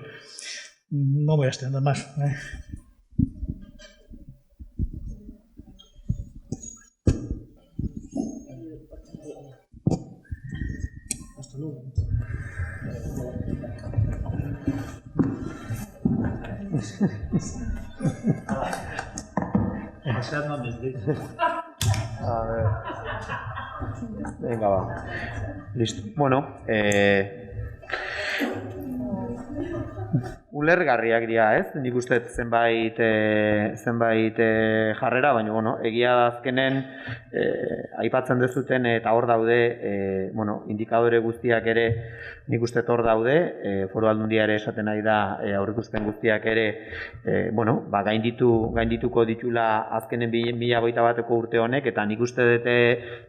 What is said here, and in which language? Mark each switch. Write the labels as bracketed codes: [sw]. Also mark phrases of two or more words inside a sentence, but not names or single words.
[es] No voy a extender más. Hasta luego. A ver. Venga, va. Listo. [eu] Bueno, ulergarriak dira, ez? Nik uste zenbait jarrera, baina, egia da azkenen aipatzen dezuten eta hor daude, indikadore guztiak ere nik uste hor daude, Foru Aldundia ere esaten nahi da aurreikuspen guztiak ere, gaindituko ditula azkenen 2021ko urte honek, eta nik uste dute,